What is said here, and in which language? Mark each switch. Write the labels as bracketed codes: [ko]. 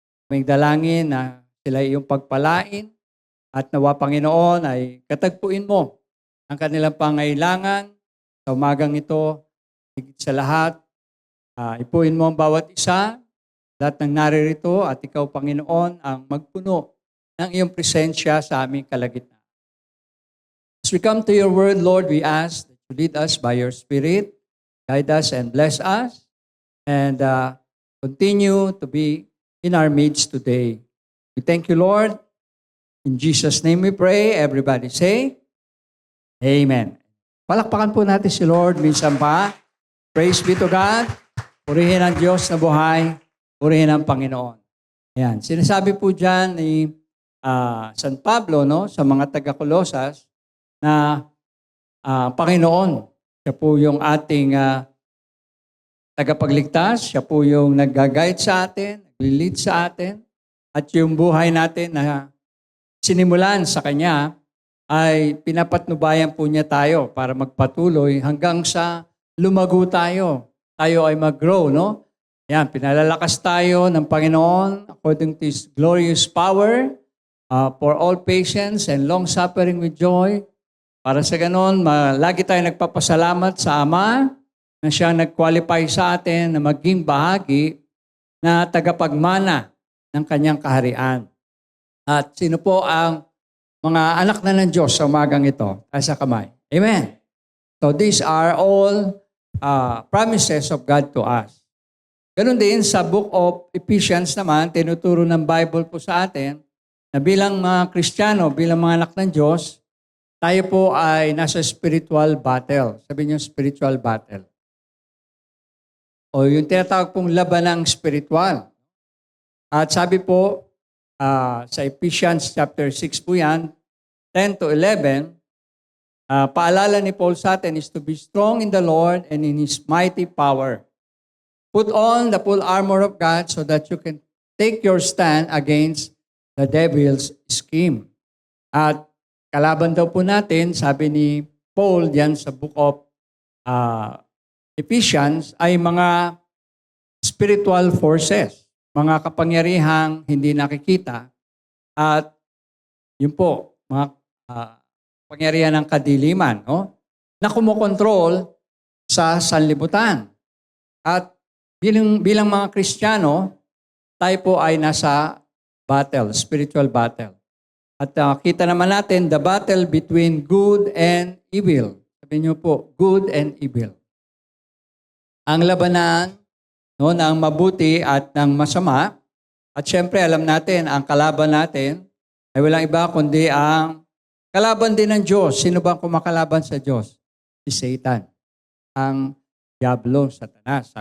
[tl] May dalangin na sila iyong pagpalain at nawa Panginoon ay katagpuin mo ang kanilang pangailangan sa umagang ito. Higit sa lahat, ipuin mo ang bawat isa, lahat ng naririto at ikaw Panginoon ang magpuno ng iyong presensya sa aming kalagitnaan. [en] As we come to your word, Lord, we ask that you lead us by your Spirit, guide us and bless us, and continue to be in our midst today. We thank you, Lord. In Jesus' name we pray. Everybody say, Amen. [tl] Palakpakan po natin si Lord minsan pa. [en] Praise be to God. [tl] Purihin ang Diyos na buhay. Purihin ang Panginoon. Ayan. Sinasabi po dyan ni San Pablo, no, sa mga taga-Colosas, na Panginoon, siya po yung ating tagapagligtas, siya po yung nag-guide sa atin, nag-lead sa atin, at yung buhay natin na sinimulan sa Kanya ay pinapatnubayan po niya tayo para magpatuloy hanggang sa lumago tayo. Tayo ay mag-grow, no? Yan, pinalalakas tayo ng Panginoon [en] according to His glorious power for all patience and long-suffering with joy. [tl] Para sa ganon, lagi tayo nagpapasalamat sa Ama na siyang nag-qualify sa atin na maging bahagi na tagapagmana ng Kanyang kaharian. At sino po ang mga anak na ng Diyos sa umagang ito? Tayo sa kamay. Amen. [en] So these are all promises of God to us. [tl] Ganun din sa book of Ephesians naman, tinuturo ng Bible po sa atin na bilang mga Kristiyano, bilang mga anak ng Diyos, tayo po ay nasa spiritual battle. Sabi niyo spiritual battle. O yung tinatawag pong labanang spiritual. At sabi po, sa Ephesians chapter 6 po yan, 10 to 11, paalala ni Paul sa atin [en] is to be strong in the Lord and in His mighty power. Put on the full armor of God so that you can take your stand against the devil's scheme. [tl] At kalaban daw po natin, sabi ni Paul diyan sa book of Ephesians, ay mga spiritual forces, mga kapangyarihang hindi nakikita. At yun po, mga pangyarihan ng kadiliman, no? Na kumokontrol sa sanlibutan. At bilang mga Kristiyano, tayo po ay nasa battle, spiritual battle. At kita naman natin, [en] the battle between good and evil. [tl] Sabi niyo po, [en] good and evil. [tl] Ang labanan, no, ng mabuti at ng masama. At syempre, alam natin, ang kalaban natin ay walang iba kundi ang kalaban din ng Diyos. Sino bang kumakalaban sa Diyos? Si Satan. Ang Diablo, Satanas.